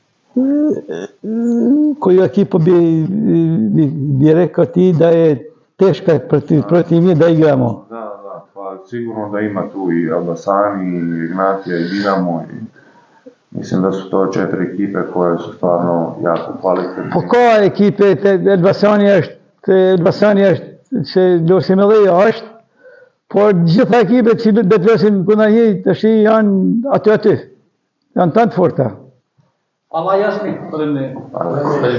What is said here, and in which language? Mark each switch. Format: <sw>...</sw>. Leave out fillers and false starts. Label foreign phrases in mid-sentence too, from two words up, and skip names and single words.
<sr>Koju ekipu bi rekao ti da je teška protiv njih da igramo? Da, pa sigurno da ima tu i Elbasani, i Ignatija, i Dinamo. Mislim da su to 4 ekipe koje su stvarno jako kvalitetne.</sr> <sq>Po ka ekipe, Elbasani është që Lorsimëllia është, por gjitha ekipet që do të luajnë kundër një tash janë aty. Janë të forta. Allah jasmin.</sq>